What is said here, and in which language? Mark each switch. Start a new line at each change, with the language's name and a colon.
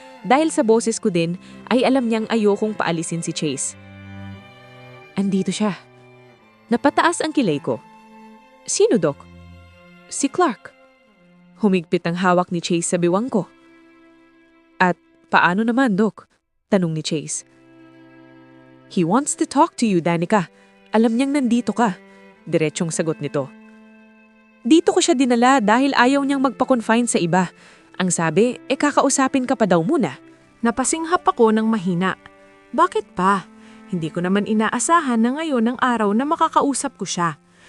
Filipino: Dahil sa boses ko din ay alam niyang ayokong paalisin si Chase. Andito siya. Napataas ang kilay ko. Sino, Doc? Si Clark. Humigpit ang hawak ni Chase sa biwang ko. At paano naman, Doc? Tanong ni Chase.
English: He wants to talk to you, Danica.
Filipino: Alam niyang nandito ka. Diretsong sagot nito. Dito ko siya dinala dahil ayaw niyang magpa-confine sa iba. Ang sabi, kakausapin ka pa daw muna. Napasinghap ako ng mahina. Bakit pa? Hindi ko naman inaasahan na ngayon ang araw na makakausap ko siya.